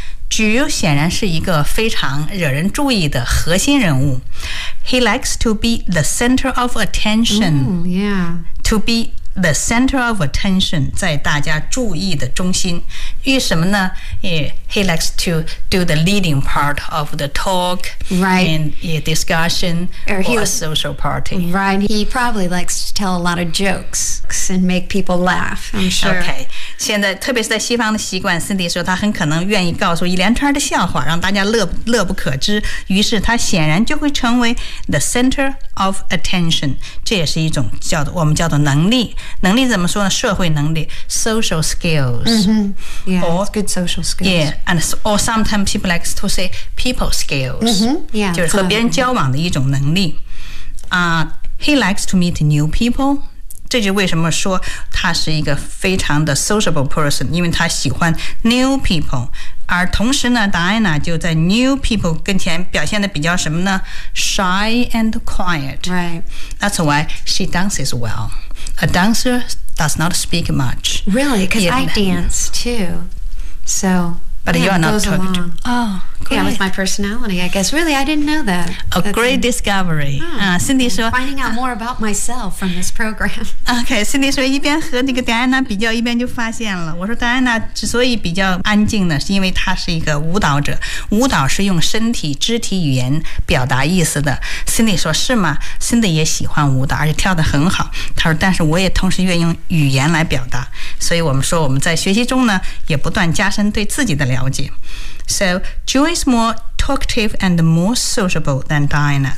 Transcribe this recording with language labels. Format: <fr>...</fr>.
<zh>菊显然是一个非常惹人注意的核心人物。</zh> <en>He likes to be the center of attention. To be the center of attention,</en> <zh>在大家注意的中心。为什么呢？</zh> <en>He likes to do the leading part of the talk, right? And discussion or a social party. Right. He probably likes to tell a lot of jokes and make people laugh, I'm sure. Okay.</en> <zh>现在特别是在西方的习惯 Cindy 说他很可能愿意告诉一连串的笑话让大家 乐不可支。于是他显然就会成为</zh> <en>the center of attention.</en> <zh>这也是一种叫我们叫做能力。能力怎么说呢？社会能力 ,social skills.、</zh> <en>Mm-hmm. Yeah, or, good social skills. Yeah, and so, or sometimes people like to say people skills. Mm-hmm, yeah.</en> <zh>就是和别人交往的一种能力。</zh> <en>He likes to meet new people.</en> <zh>这就为什么说他是一个非常的 sociable person, 因为他喜欢 new people. 而同时呢 Diana 就在 new people 跟前表现的比较什么呢 ?</zh> <en>Shy and quiet.</en> <zh>Right.</zh> <en>That's why she dances well. A dancer does not speak much. Really? Because I dance too. So, but you are not talking. Oh, great. Yeah, with my personality, I guess. Really, I didn't know that. A great discovery. Cindy said, finding out more about myself from this program. Okay, Cindy said,</en> <zh>一边和那个 Diana 比较，一边就发现了。我说 Diana 之所以比较安静呢，是因为她是一个舞蹈者。舞蹈是用身体、肢体语言表达意思的。 Cindy 说，是吗？Cindy 也喜欢舞蹈，而且跳得很好。她说，但是我也同时愿意用语言来表达。所以我们说，我们在学习中呢，也不断加深对自己的了解。</zh> <en>So, Joe is more talkative and more sociable than Diana.</en>